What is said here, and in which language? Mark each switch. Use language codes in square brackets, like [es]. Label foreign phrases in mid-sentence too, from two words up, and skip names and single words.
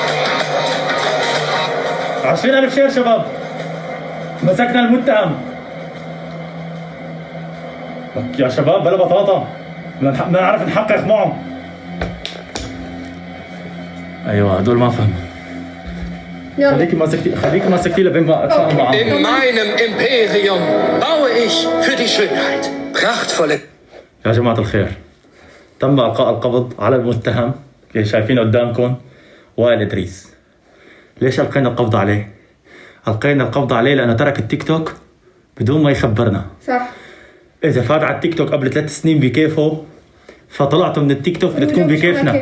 [ar] 20,000 شير شباب. مسكنا المتهم. لك يا شباب بلا بطاطا، بدنا نعرف نحقق معهم. ايوه هدول ما فهموا. خليكي ماسكتي لبين ما اتفاهم معهم. [de] In meinem Imperium baue ich für die Schönheit prachtvolle. [ar] يا جماعة الخير، تم إلقاء القبض على المتهم اللي شايفينه قدامكم، وائل إدريس. ليش ألقينا القبض عليه؟ ألقينا القبض عليه لأنه ترك التيك توك بدون ما يخبرنا. صح. إذا فات على التيك توك قبل 3 سنين بكيفه فطلعته من التيك توك بدها تكون بكيفنا.